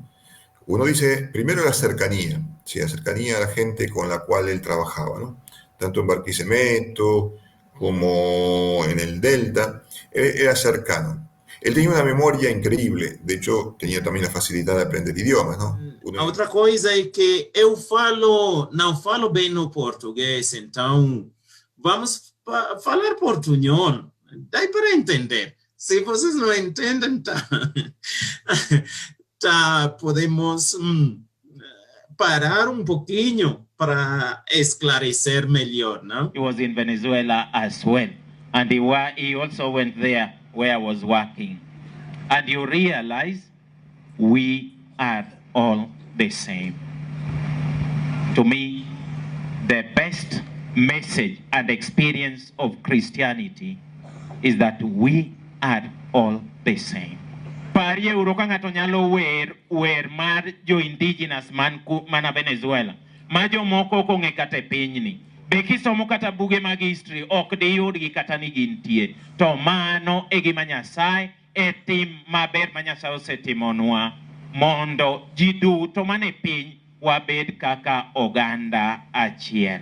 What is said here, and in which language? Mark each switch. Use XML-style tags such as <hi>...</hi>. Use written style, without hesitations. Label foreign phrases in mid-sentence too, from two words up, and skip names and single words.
<es>Uno dice, primero la cercanía, ¿sí? La cercanía a la gente con la cual él trabajaba, ¿no? Tanto en Barquisimeto como en el Delta, era cercano. Él tenía una memoria increíble, de hecho tenía también la facilidad de aprender idiomas, ¿no?</es> <pt>A outra coisa é que não falo bem no português, então vamos falar portunhol. Dá para entender. Se vocês não entendem, tá, tá podemos parar um pouquinho para esclarecer melhor, não?</pt> <en>He was in Venezuela as well. And he also went there where I was working. And you realize we are all the same. To me, the best message and experience of Christianity is that we are all the same.</en> <luo>Pari euro ka ng'ato nyalo wer mar jo indigenous mana Venezuela. Ma jomoko ok ong'e kata e pinyni. Be kisomo kata buge mag history ok diyudgi kata ni gintie. To mano e gima Nyasaye e tim maber ma Nyasaye osetimonwa mondo ji duto mane piny wabed kaka oganda achiel.</luo>